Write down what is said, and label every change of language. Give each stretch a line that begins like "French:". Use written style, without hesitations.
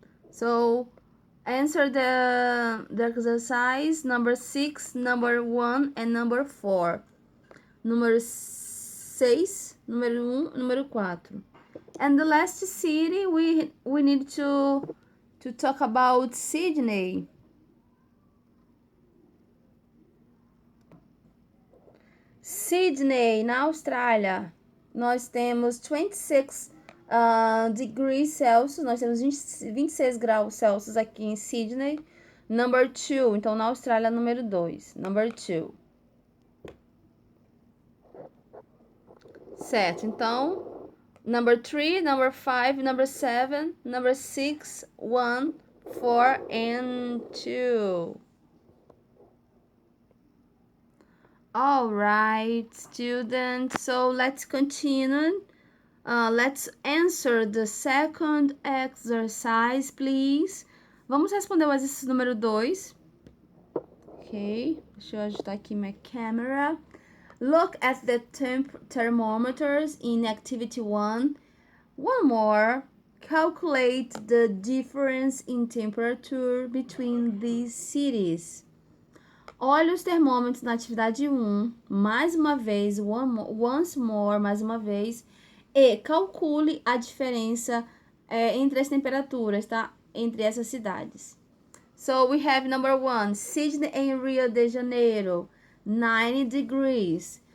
English: So, answer the exercise number 6, number 1, and number 4.
Portuguese: número 6, número 1, número 4.
English: And the last city we need to talk about Sydney.
Portuguese: Sydney, na Austrália, nós temos
English: 26 degrees Celsius,
Portuguese: nós temos 26 graus Celsius aqui em Sydney.
English: Number 2,
Portuguese: então na Austrália, número 2.
English: Number 2.
Portuguese: Certo, então,
English: number 3, number 5, number 7, number 6, 1, 4, and 2. All right, students, so let's continue. Let's answer the second exercise, please.
Portuguese: Vamos responder o exercício número 2. Ok, deixa eu ajustar aqui minha câmera.
English: Look at the thermometers in activity 1. One more. Calculate the difference in temperature between these cities.
Portuguese: Olhe os termômetros na atividade 1, mais uma vez,
English: once more,
Portuguese: mais uma vez, e calcule a diferença entre as temperaturas, tá? Entre essas cidades.
English: So, we have number 1, Sydney and Rio de Janeiro, 9 degrees.